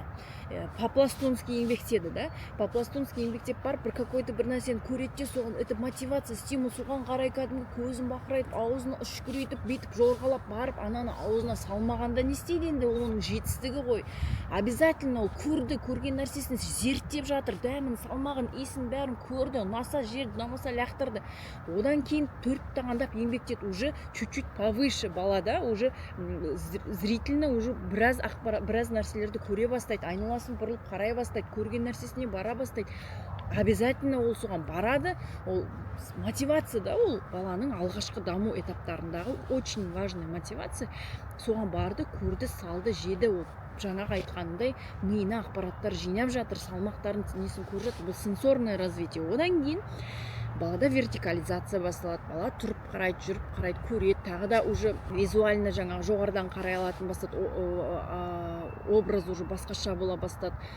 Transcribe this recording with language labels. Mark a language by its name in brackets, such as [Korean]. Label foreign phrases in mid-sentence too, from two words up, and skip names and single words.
[Kazakh] По-пластунски еңбектеді, да? По-пластунски еңбектеп барып, бір какой-то бір нәрсені көретте, соған [Russian] это мотивация, [Kazakh] стимул, соған қарай кәдімгі көзін бақырайтып, аузын үшкірейтіп, бүйтіп жорғалап барып, ананы аузына салмағанда не істейді енді, оның жетістігі ғой. Обязательно ол көрген нәрсесін зерттеп жатыр, дәмін, салмағын, иісін бәрін көрді, ұнаса жерді, ұнамаса лақтырды. Одан кейін 4 тағандап еңбектеді, [Russian] уже чуть-чуть повыше [Kazakh] балада, уже зрительно уже біраз нәрселерді көре бастайды, айналасын бұрылып қарай бастайды, көрген нәрсесіне бара бастайды. Обязательно ол соған барады. Ол мотивация да, ол баланың алғашқы даму этаптарындағы [Russian] очень важный мотивация. [Kazakh] Соған барды, көрді, салды, жеді. Ол жаңағы айтқанындай миына ақпараттар жинап жатыр, салмақтарын несін көріп жатыр. Бұл [Russian] сенсорное развитие. [Kazakh] Одан кейін балада вертикализация басталады. Бала тұрып қарайды, жүріп қарайды, көреді, тағы да [Russian] уже визуально [Kazakh] жаңағы жоғарыдан қарай алатын бастады, образ уже басқаша бола бастады.